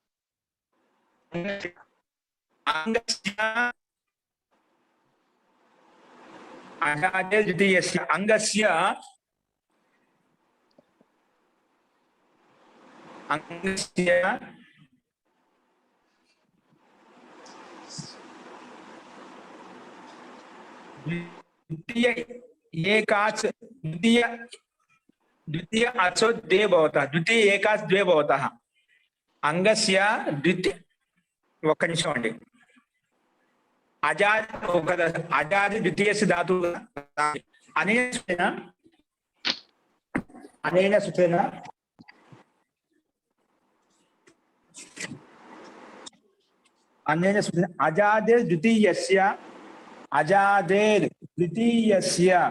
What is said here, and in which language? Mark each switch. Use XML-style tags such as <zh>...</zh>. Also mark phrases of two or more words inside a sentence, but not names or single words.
<sa>అజాదే ద్వితీయస్య అంగస్య द्वितीय एकाच द्वितीय अचो द्वे भवतः द्वितीय एकाच द्वे भवतः अंगस्य द्वितीय</sa> <te>ఒక్క నిమిషం అండి.</te> <sa>అజాది ద్వితీయ ధాతు అనేన సూత్రేణ అజాదేర్ ద్వితీయస్య</sa>